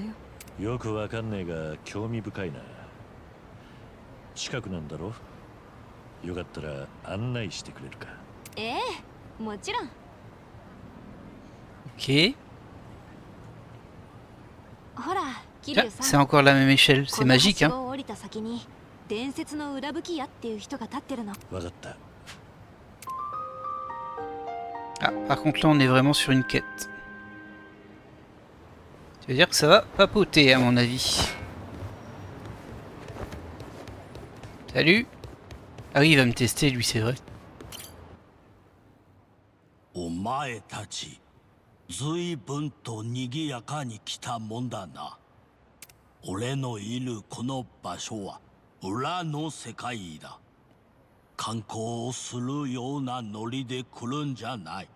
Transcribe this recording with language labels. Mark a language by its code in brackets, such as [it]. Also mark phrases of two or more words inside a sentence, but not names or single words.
[ja] よくわかんねえが興味深いな。近くなんだろ？よかったら案内してくれるか？ええ、もちろん。 Ok. ほら、桐 [fr] Ah, [ja] 生 [fr] c'est [ja] さん。 [fr] encore la même échelle. [ja] こ [fr] C'est [ja] の [fr] magique, [ja] 橋 [fr] hein. [ja] を降りた先に伝説の裏吹き屋っていう人が立ってるの。わかった。 [fr] Ah, par contre, là, on est vraiment sur une quête. Ça veut dire que ça va papoter, à mon avis. Salut. Ah oui, il va me tester, lui, c'est vrai. [ja] お前たち、ずいぶんと賑やかに来たもんだな。俺のいるこの場所は裏の世界だ。観光をするようなノリで来るんじゃない。